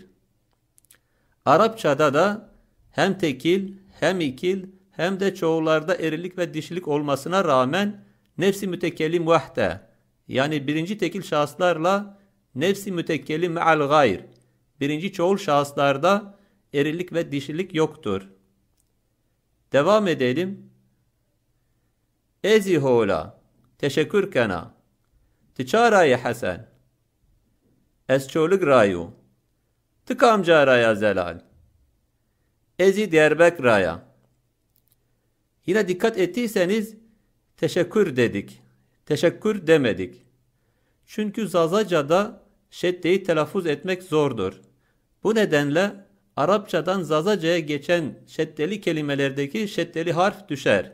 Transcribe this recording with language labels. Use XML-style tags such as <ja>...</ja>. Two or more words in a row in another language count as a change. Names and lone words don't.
<tr>Arapçada da hem tekil, hem ikil, hem de çoğullarda erilik ve dişilik olmasına rağmen</tr> <ar>نفس متكلم وحده,</ar> <tr>yani birinci tekil şahıslarla</tr> <ar>نفس متكلم مع الغير,</ar> <tr>birinci çoğul şahıslarda erilik ve dişilik yoktur. Devam edelim.</tr> <zza>Ezi hola, teşekkür kena, tıçarayı Hasan, esçoluk rayu, tıkamca raya zelal, ezi derbek raya.</zza> <tr>Yine dikkat ettiyseniz teşekkür dedik, teşekkür demedik. Çünkü Zazaca'da şeddeyi telaffuz etmek zordur. Bu nedenle Arapçadan Zazaca'ya geçen şeddeli kelimelerdeki şeddeli harf düşer.</tr>